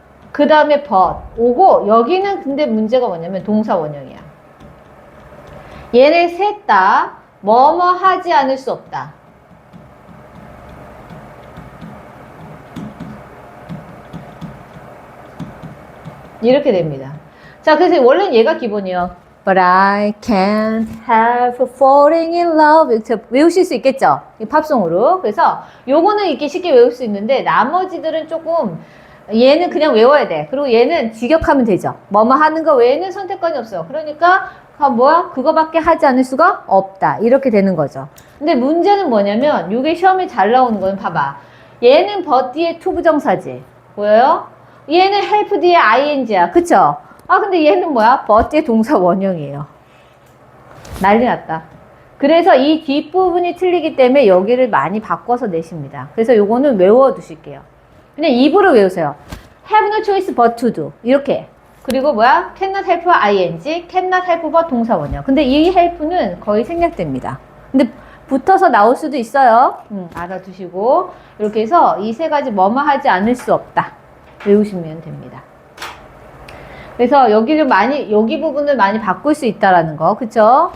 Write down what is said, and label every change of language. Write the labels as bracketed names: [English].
[Korean] 그 다음에 but 오고 여기는 근데 문제가 뭐냐면 동사 원형이야. 얘네 셋 다 뭐뭐 하지 않을 수 없다. 이렇게 됩니다. 자, 그래서 원래는 얘가 기본이에요. [English] But I can't help falling in love. [Korean] 외우실 수 있겠죠? 이 팝송으로. 그래서 요거는 이렇게 쉽게 외울 수 있는데 나머지들은 조금 얘는 그냥 외워야 돼. 그리고 얘는 직역하면 되죠. 뭐뭐 하는 거 외에는 선택권이 없어. 그러니까 그거밖에 하지 않을 수가 없다. 이렇게 되는 거죠. 근데 문제는 뭐냐면 이게 시험에 잘 나오는 건 봐봐. 얘는 but 뒤에 to 부정사지. 보여요? 얘는 help 뒤에 ing야. 그쵸? 근데 얘는 뭐야? but 뒤에 동사 원형이에요. 난리 났다. 그래서 이 뒷부분이 틀리기 때문에 여기를 많이 바꿔서 내십니다. 그래서 요거는 외워두실게요. 그냥 입으로 외우세요. [English] have no choice but to do. [Korean] 이렇게. 그리고 뭐야? [English] cannot help ing, cannot help but 동사 원형. [Korean] 근데 이 help는 거의 생략됩니다. 근데 붙어서 나올 수도 있어요. 알아두시고. 이렇게 해서 이 세 가지 뭐뭐 하지 않을 수 없다. 외우시면 됩니다. 그래서 여기 부분을 많이 바꿀 수 있다라는 거. 그쵸?